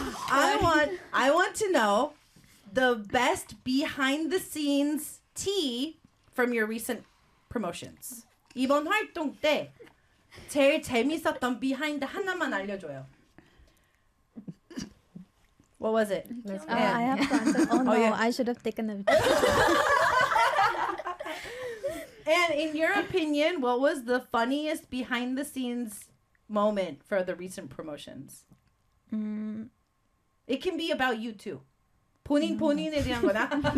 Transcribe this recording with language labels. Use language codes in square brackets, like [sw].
[en] I want to know the best behind-the-scenes tea from your recent... promotions. [ko] 이번 활동 때 제일 재밌었던 비하인드 하나만 알려줘요. [en] What was it? Oh, yeah. I have to answer. Oh no, yeah. I should have taken it. And in your opinion, what was the funniest behind the scenes moment for the recent promotions? It can be about you too. [ko] 본인에 대한 거나?